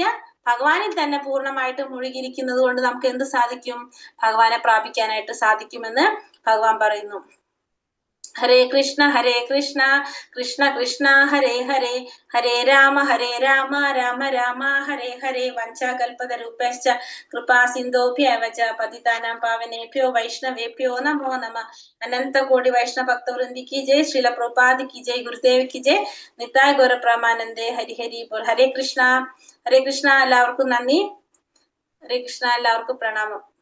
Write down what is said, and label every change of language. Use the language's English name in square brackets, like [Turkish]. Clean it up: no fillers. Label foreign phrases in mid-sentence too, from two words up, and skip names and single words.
[Malayalam] ഭഗവാനിൽ തന്നെ പൂർണ്ണമായിട്ട് മുഴുകിയിരിക്കുന്നത് കൊണ്ട് നമുക്ക് എന്ത് സാധിക്കും? ഭഗവാനെ പ്രാപിക്കാനായിട്ട് സാധിക്കുമെന്ന് ഭഗവാൻ പറയുന്നു. [Sanskrit] हरे कृष्ण कृष्ण कृष्ण हरे हरे, हरे राम राम राम हरे हरे. वञ्चाकल्पतरूपश्च कृपा सिन्धोभ्यव च पतितानां पावनेभ्यो वैष्णवेभ्यो नमो नमः. [Hindi] अनन्त कोटि वैष्णव भक्तवृन्दि की जय, श्रील प्रभुपाद की जय, गुरुदेव की जय, निताई गौर प्रमानन्दे. [Bangla] হরি হরি বোল. [Malayalam] ഹരേ കൃഷ്ണ എല്ലാവർക്കും നന്ദി. ഹരേ കൃഷ്ണ, എല്ലാവർക്കും പ്രണാമം.